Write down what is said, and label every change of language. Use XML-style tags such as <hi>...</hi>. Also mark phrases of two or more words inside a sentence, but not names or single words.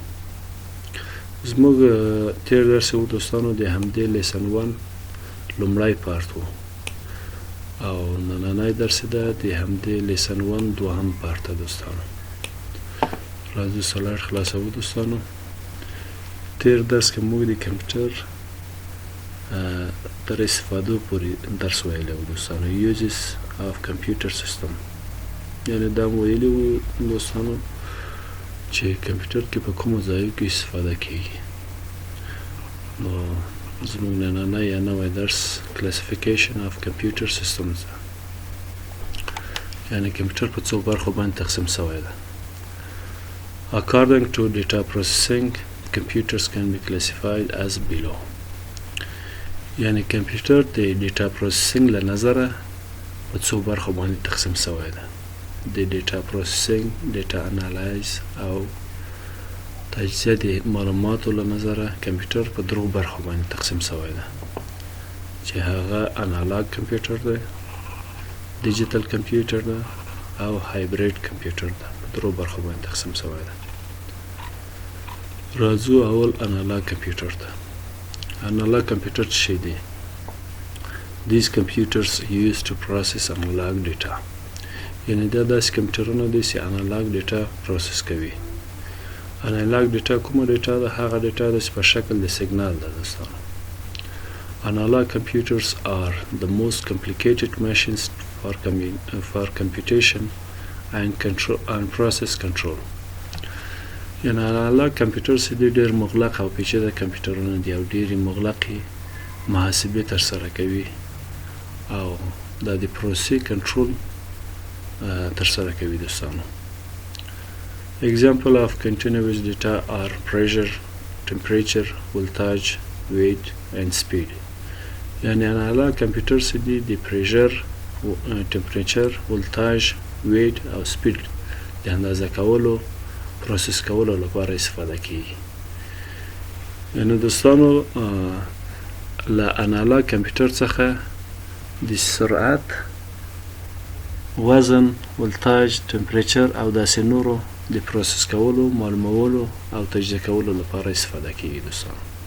<ps>زموږ تیر درس و دوستانو د همدې لیسن 1 لومړی پارت و او نننی درس ده د همدې لیسن 1 دوهم پارت ده دوستانو. راځو سلاټ خلاصو دوستانو. تیر درس کې موږ د کمپیوټر تر استفادو پورې درس ویلی و دوستانو.</ps> <en>uses of computer system،</en> <ps>یعنی دا مو ویلی و دوستانو چې کمپیوټر کې په کومو ځایو کې استفاده کیږي. نو زموږ نننی یا نوی درس</ps> <en>classification of computer systems</en> <ps>ده، یعنی کمپیوټر په څو برخو باندې تقسیم شوی ده.</ps> <en>According to data processing, computers can be classified as below.</en> <ps>یعنی کمپیوټر د</ps> <en>data processing</en> <ps>له نظره په څو برخو باندې تقسیم شوی ده. د</ps> <en>data processing, data analyze</en> <ps>او تجزیه د معلوماتو له نظره کمپیوټر په درو برخو باندې تقسیم شوی ده چې هغه</ps> <en>analog computer</en> <ps>ده،</ps> <en>digital computer</en> <ps>ده او</ps> <en>hybrid computer</en> <ps>ده. په درو برخو باندې تقسیم شوی ده. راځو اول</ps> <en>analog computer</en> <ps>ته.</ps> <en>analog computer</en> <ps>څه شی دی؟</ps> <en>These computers used to process analog data.</en> <ps>یعنی دا داسې کمپیوټرونه دي چې</ps> <en>analog data process</en> <ps>کوي.</ps> <en>analog data</en> <ps>کومه</ps> <en>ډیټا</en> <ps>ده؟ هغه ډیټا ده چې په شکل د سیګنال ده دوستانو.</ps> <en>Analog computers are the most complicated machines for computation and process control.</en> <ps>یعنی</ps> <en>analog computers</en> <ps>دي ډېر مغلق او پیچیده کمپیوټرونه دي او ډېرې مغلقې محاسبې ترسره کوي او دا د پروسې کنټرول ترسره کوي دوستانو.</ps> <en>Example of continuous data are pressure, temperature, voltage, weight and speed.</en> <ps>یعنی</ps> <en>analog computers</en> <ps>دي د</ps> <en>pressure, temperature, voltage، weight</en> <ps>او speed د اندازه کولو، پروسس کولو لپاره استفاده کیږي. یعنی دوستانو له</ps> <en>analog computer</en> <ps>څخه د سرعت، وزن، ولتاج، ټمپریچر او داسې نورو د پروسس کولو، معلومولو او تجزیه کولو لپاره استفاده کیږي دوستانو.</ps>